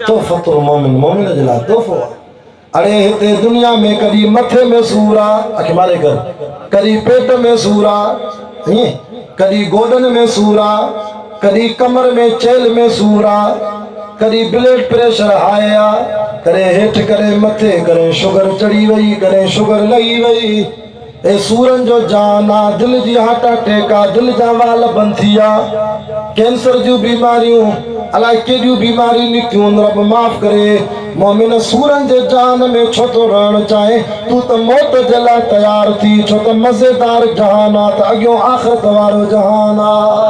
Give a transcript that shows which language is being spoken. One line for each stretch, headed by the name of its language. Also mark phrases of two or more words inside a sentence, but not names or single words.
Sindhi: तोहफ़तुल मोमिन, मोमिन जे लाइ तोहफ़ो आहे। अड़े हिते दुनिया में कॾहिं मथे में सूर आहे, अखि मारे कर, कॾहिं पेट में सूर आहे, हीअं कॾहिं गोॾनि में सूर आहे, कॾहिं कमर में चेल में सूर आहे, कॾहिं
English: blood pressure high
Sindhi: आहे, कॾहिं हेठि करे मथे, कॾहिं शुगर चढ़ी वई, कॾहिं शुगर लही वई। ए सूरन जो जान आ, दिल जी
English: heart attack
Sindhi: आ, दिल जा वाल बंद थिया, कैंसर जूं बीमारियूं अलाए केॾियूं बीमारियूं निकितियूं, रब माफ़ करे। मोमिन सूरन जे जान में छो तो रहण चाहे, तू त मौत जे लाइ तयार थी, छो त मज़ेदार जहान आ, त अॻियों आख़िरत वारो जहान आ।